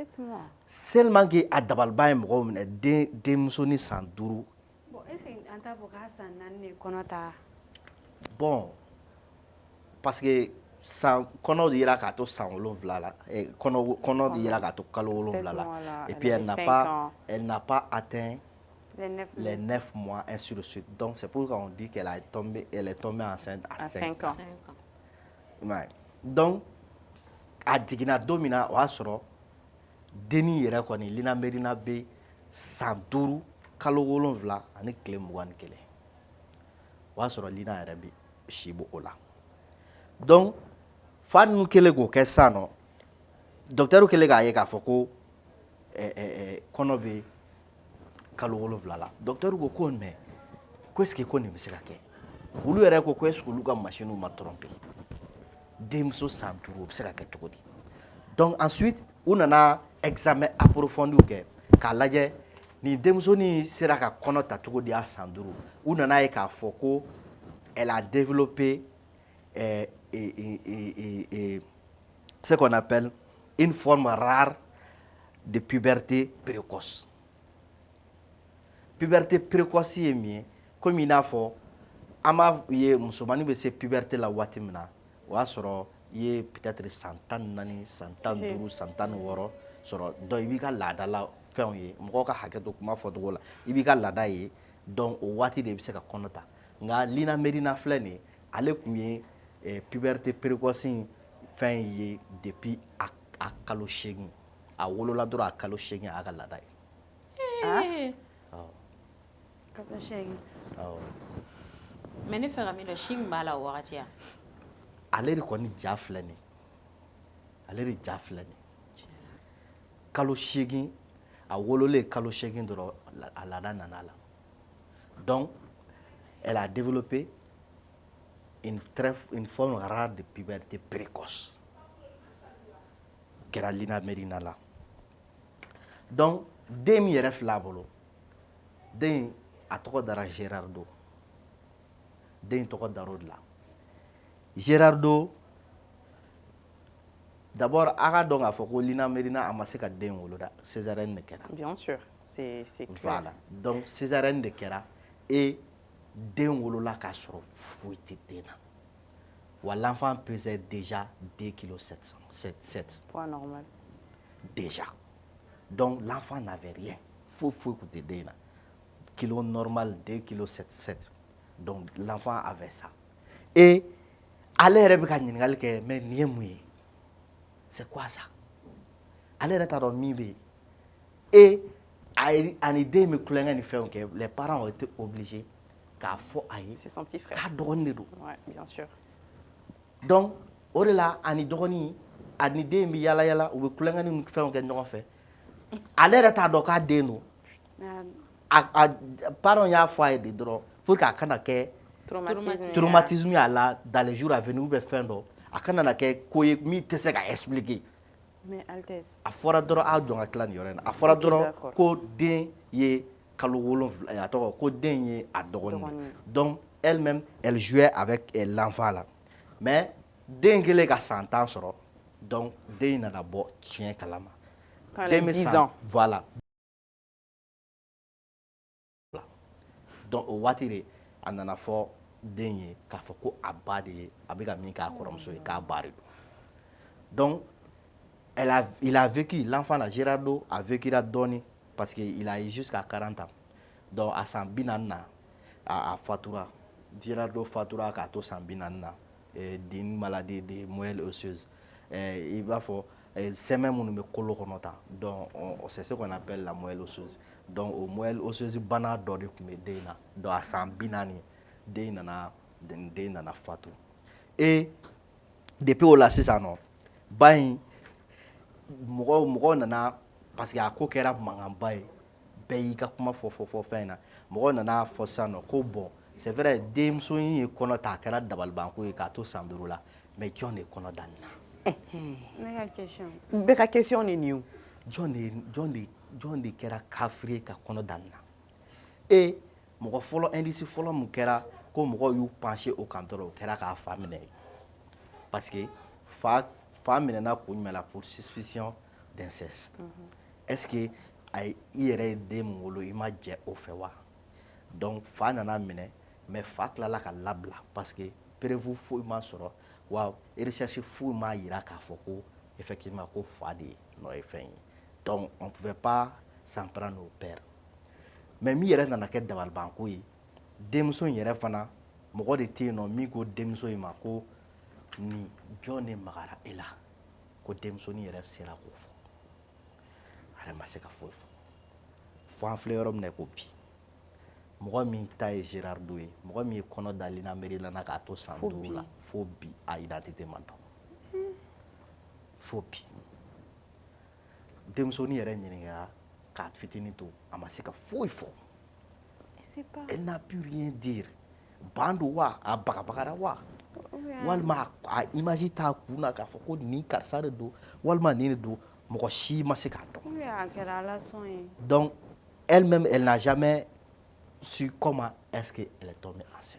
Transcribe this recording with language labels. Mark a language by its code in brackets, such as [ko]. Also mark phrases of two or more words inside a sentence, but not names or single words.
[fr] 7 mois seulement que [bm] a dabaliba ye mɔgɔw minɛ denmuso ni san 5 [fr] bon est-ce que [bm] an t'a fɔ k'a san 4 de kɔnɔ ta [fr] bon parce que [bm] kɔnɔ yera k'a to san 7 la kɔnɔ yera k'a to kalo 7 la [fr] et puis elle n'a pas atteint les 9 mois ainsi de suite donc c'est pourquoi on dit qu'elle est tombée enceinte à 5 ans [bm] donc a jiginna don min na o y'a sɔrɔ denni yɛrɛ kɔni Lina Merina bɛ san 5 kalo 7 ani tile 21 o y'a sɔrɔ Lina yɛrɛ bɛ si bɔ o la donc fa ninnu kɛlen k'o kɛ sisan nɔ docteur kɛlen k'a ye k'a fɔ ko kɔnɔ bɛ kalo 7 la docteur ko mais ko [fr] est-ce que [bm] ko nin bɛ se ka kɛ olu yɛrɛ ko [fr] est-ce que [bm] olu ka machine ma tromper denmuso san 5 o bɛ se ka kɛ cogo di donc ensuite u nana [fr] examen approfondi [bm] kɛ k'a lajɛ ni denmusonin sera ka kɔnɔ ta cogo di a san 5 u nana ye k'a fɔ ko [fr] elle a développé ce qu'on appelle une forme rare de puberté précoce. Puberté précoce [bm] ye min ye komi i n'a fɔ an b'a ye musomanin bɛ se puberté la waati min na o y'a sɔrɔ i ye peut-être san 14 san 15 san 16 sɔrɔ donc i b'i ka laadala fɛnw ye mɔgɔw ka hakɛ to kuma fɔcogo la i b'i ka laada ye donc o waati de bɛ se ka kɔnɔ ta nka Lina Merina filɛ nin ye ale tun ye [fr] puberté précoce [bm] in fɛn ye depuis a kalo 8 a wolola dɔrɔn a kalo 8 a y'a ka laada ye. kalo 8 mais ne fɛ ka min dɔn si min b'a la o wagati ya ale de kɔni ja filɛ nin kalo 8 a wololen kalo 8 dɔrɔn a laada nana la donc [fr] elle a développé une forme rare de puberté précoce [bm] kɛra Lina Merina la donc den min yɛrɛ filɛ a bolo den a tɔgɔ dara Gerardo den tɔgɔ dar'o de la Gerardo d'abord a ka dɔn k'a fɔ ko Lina Merina a ma se ka den wolo dɛ, césarienne de kɛra. [fr] Bien sûr, c'est clair. Voilà, donc [bm] césarienne de kɛra et den wolola k'a sɔrɔ foyi tɛ den na. [fr] Wa l'enfant pesait déjà 2 kg 700. Poids normal. Déjà. Donc l'enfant n'avait rien. Faut écouter [bm] den na. [fr] Kilo normal 2 kg 7. Donc l'enfant avait ça. [bm] Et ale yɛrɛ bɛ ka ɲininkali kɛ mais nin ye mun ye? [fr] C'est quoi ça? [bm] Ale yɛrɛ t'a dɔn min bɛ yen. Et ani den bɛ kulonkɛ ni fɛnw kɛ, [fr] les parents ont été obligés [bm] k'a fɔ a ye. [fr] C'est son petit frère. [bm] K'a dɔgɔnin de don. [fr] Ouais, bien sûr. [bm] Donc o de la ani dɔgɔnin ani den bɛ yala yala u bɛ kulonkɛ ni fɛnw kɛ ɲɔgɔn fɛ. Ale yɛrɛ t'a dɔn k'a den don. A parents y'a fɔ a ye de dɔrɔn [fr] pour que [bm] a kana kɛ [fr] traumatisme à la dans les jours à venir ou bien [bm] fɛn dɔ a kana na kɛ ko ye min tɛ se ka expliquer. [fr] Mais Altesse. [bm] A fɔra dɔrɔn a jɔn ka tila nin yɔrɔ in na. A fɔra dɔrɔn ko den ye kalo 7 a tɔgɔ ko den ye a dɔgɔnin. [fr] Donc elle-même elle jouait avec l'enfant là. [bm] Mais den kɛlen ka san 10 sɔrɔ donc den nana bɔ tiɲɛ kalama. [fr] Quand elle a 10 ans. Voilà. [bm] Donc au waati de a nana fɔ den ye k'a fɔ ko a ba de ye a bɛ ka min k'a kɔrɔmuso ye k'a ba de don. [fr] Donc il a vécu, l'enfant là, Gerardo a vécu là dɔɔni parce qu'il a eu jusqu'à 40 ans. [bm] Donc à san 40 na a fatura. Gerardo fatura k'a to san 40 na [fr] d'une maladie de moelle osseuse. [bm] Il b'a fɔ sɛmɛ minnu bɛ kolo kɔnɔ tan. [fr] Donc c'est ce qu'on appelle la moelle osseuse. [bm] Donc o [fr] moelle osseuse [bm] bana dɔ de tun bɛ den na. Donc a san 40 den nana fatu. Et depuis o la sisan nɔ ba in mɔgɔ nana [fr] parce que [bm] a ko kɛra mankanba ye bɛɛ y'i ka kuma fɔ fɛn na mɔgɔ nana fɔ sisan nɔ ko [fr] bon c'est vrai [bm] denmuso in ye kɔnɔ ta a kɛra dabalibanko ye k'a to san 5 la mais jɔn de ye kɔnɔ da nin na. Ne ka question. Bɛɛ ka question de nin ye o. Jɔn de kɛra kafiri ye ka kɔnɔ da nin na. Et mɔgɔ fɔlɔ indice fɔlɔ mun kɛra ko mɔgɔw y'u pencher o kan dɔrɔn o kɛra k'a fa minɛ [fr] parce que [bm] fa minɛna kun jumɛn la [fr] pour suspicion d'inceste. Est-ce que [bm] i yɛrɛ ye den min wolo i ma jɛ o fɛ wa? Donc fa nana minɛ mais fa tilala ka labila [fr] parce que preuve [bm] foyi ma sɔrɔ wa recherche foyi ma yira k'a fɔ ko effectivement ko fa de nɔ ye fɛn ye. [fr] Donc on pouvait pas s'en prendre au père. [bm] Mais min yɛrɛ nana kɛ dabalibanko ye denmuso in yɛrɛ fana mɔgɔ de tɛ yen nɔ min ko denmuso in ma ko ni jɔn de magara e la ko denmusonin yɛrɛ sera k'o fɔ ale ma se ka foyi fɔ fo an filɛ yɔrɔ min na ko bi mɔgɔ min ta ye Gerardo ye mɔgɔ min ye kɔnɔ da Lina Merina na k'a to san 5 la fo bi a identité ma dɔn fo bi denmusonin yɛrɛ ɲininka k'a fitinin to a ma se ka foyi fɔ [fr] elle n'a pu rien dire [bm] ban don wa a bagabagara wa walima a image t'a kun na k'a fɔ ko nin karisa de don walima nin de don mɔgɔ si ma se k'a dɔn. [fr] Donc elle-même elle n'a jamais su comment est-ce qu'elle est tombée enceinte.